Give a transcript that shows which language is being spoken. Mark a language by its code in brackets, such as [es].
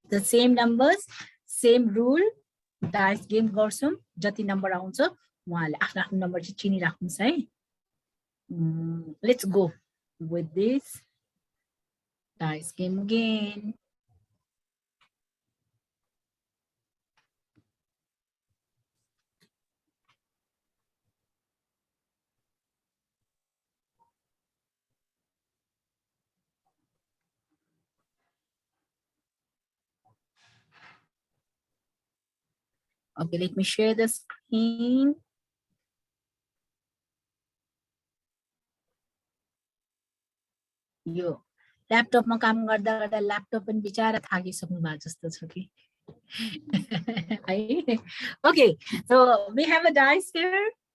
[en] The same numbers, same rule, [ne] dice game गर्छौँ, जति number आउँछ उहाँले आफ्नो आफ्नो नम्बर चाहिँ चिनिराख्नुहोस् है। [en] Let's go with this dice game again. Okay, let me share the screen. [ne] यो ल्यापटपमा काम गर्दा गर्दा ल्यापटप पनि बिचारा थाकिसक्नु भएको जस्तो छ कि है। [en] Okay, so we have a dice here.